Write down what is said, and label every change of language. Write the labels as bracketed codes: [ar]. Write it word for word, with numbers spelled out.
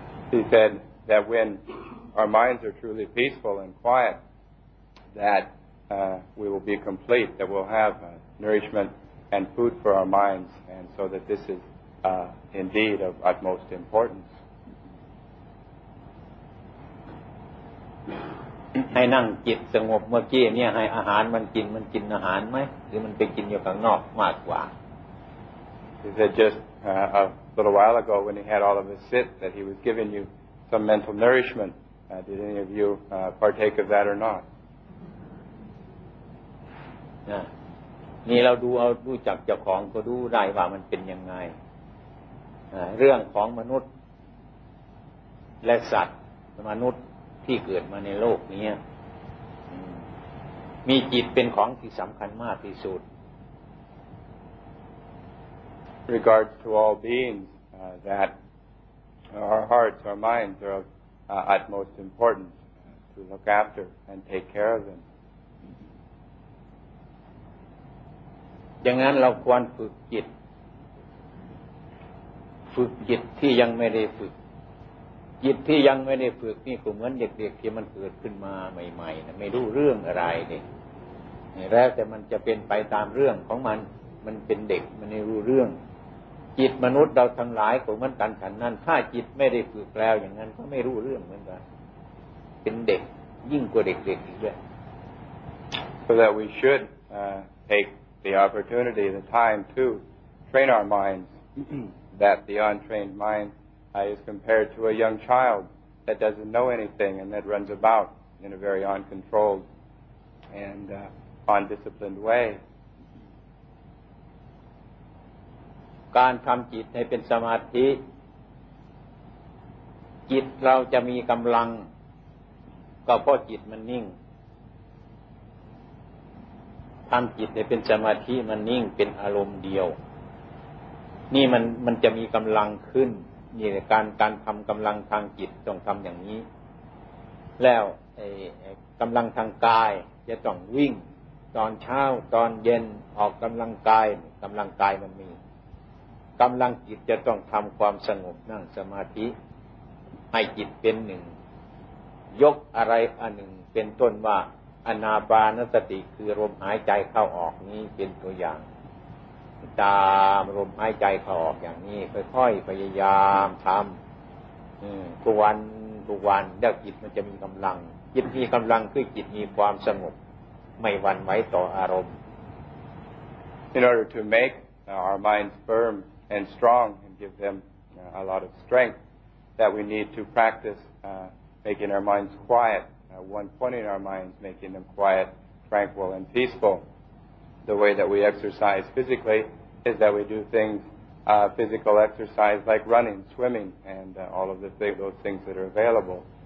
[en] He said that when our minds are truly peaceful and quiet, that uh, we will be complete, that we'll have uh, nourishment and food for our minds, and so that this is uh, indeed of utmost importance. [th] ให้นั่งจิตสงบเมื่อกี้เนี่ยให้อาหารมันกินมันกินอาหารไหมหรือมันไปกินอยู่ข้างนอกมากกว่า [en] He said just uh, a little while ago when he had all of us sit that he was giving you some mental nourishment uh, did any of you uh, partake of that or not [th] นะนี่เราดูเอาดูจักเจ้าของก็ดูได้ว่ามันเป็นยังไงอ่าเรื่องของมนุษย์และสัตว์มนุษย์ที่เกิดมาในโลกนี้มีจิตเป็นของที่สำคัญมากที่สุด [en] Regards to all beings uh, that our hearts, our minds are of uh, utmost importance to look after and take care of them [th] ดังนั้นเราควรฝึกจิตฝึกจิตที่ยังไม่ได้ฝึกจิตที่ยังไม่ได้ฝึกนี่ก็เหมือนเด็กๆที่มันเกิดขึ้นมาใหม่ๆนะไม่รู้เรื่องอะไรนี่ แล้วแต่มันจะเป็นไปตามเรื่องของมันมันเป็นเด็กมันไม่รู้เรื่องจิตมนุษย์เราทั้งหลายของมันกันฉันนั้นถ้าจิตไม่ได้ฝึกแล้วอย่างนั้นก็ไม่รู้เรื่องเหมือนกันเป็นเด็กยิ่งกว่าเด็กๆอีกด้วย [en] So that we should uh, take the opportunity, the time to train our minds that the untrained mind uh, is compared to a young child that doesn't know anything and that runs about in a very uncontrolled and uh, undisciplined way. [th] การทำจิตให้เป็นสมาธิจิตเราจะมีกำลังก็เพราะจิตมันนิ่งทำจิตให้เป็นสมาธิมันนิ่งเป็นอารมณ์เดียวนี่มันมันจะมีกำลังขึ้นนี่แหละการการทำกำลังทางจิตต้องทำอย่างนี้ แล้วไอ้กำลังทางกายจะต้องวิ่งตอนเช้าตอนเย็นออกกำลังกายกำลังกายมันมีกำลังจิตจะต้องทำความสงบนั่งสมาธิให้จิตเป็นหนึ่งยกอะไรอันหนึ่งเป็นต้นว่าอานาปานสติคือลมหายใจเข้าออกนี้เป็นตัวอย่าง ตามลมหายใจเข้าออกอย่างนี้ค่อยๆพยายามทำทุกวันทุกวันแล้วจิตมันจะมีกำลังจิตมีกำลังคือจิตมีความสงบไม่หวั่นไหวต่ออารมณ์ [en] In order to make our minds firm and strong and give them uh, a lot of strength that we need to practice uh, making our minds quiet, uh, one point in our minds, making them quiet, tranquil, and peaceful. The way that we exercise physically is that we do things, uh, physical exercise like running, swimming, and uh, all of the th- those things that are available.